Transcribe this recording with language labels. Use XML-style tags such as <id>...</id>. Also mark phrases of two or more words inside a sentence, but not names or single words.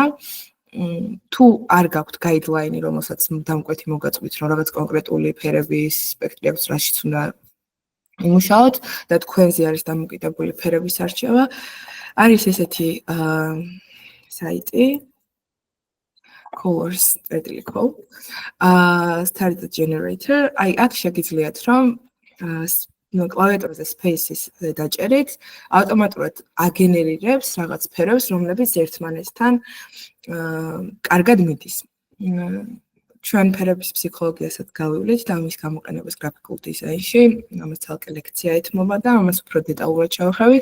<ka>თუ არ გაქვთ გაიდლაინი, რომელსაც დამკვეთი მოგაწყვით, რომ რაღაც კონკრეტული ფერების სპექტრი აქვს, რაშიც უნდა იმუშაოთ და თქვენზე არის დამოკიდებული ფერების არჩევა, არის ესეთი საიტი colors.co</ka> <en>start generator.</en> <ka>აი აქ შეგიძლიათ რომ კლავიატურაზე spaces დაჭერით, ავტომატურად აგენერირებს რაღაც ფერებს, რომლებიც ერთმანეთთან კარგად მიდის. ჩვენ ფერების ფსიქოლოგიასაც გავივლით და ამის გამოყენებას გრაფიკულ დიზაინში, ამას ცალკე ლექცია ეთმობა და ამას უფრო დეტალურად შევხედავთ.</ka>